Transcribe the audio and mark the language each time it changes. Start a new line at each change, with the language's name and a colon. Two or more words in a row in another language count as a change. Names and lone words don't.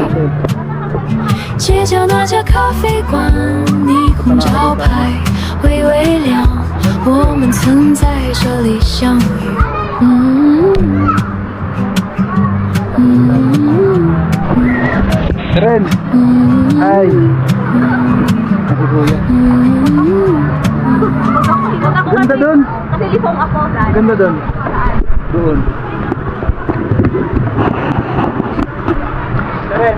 Chinese: 街角那家咖啡馆，霓虹招牌微微亮，我们曾在这里相遇。
Filipino: Karen! Hi! Ako kuya. Ganda dun! Kasi lipong ako, Brad. Ganda dun. Doon. Karen!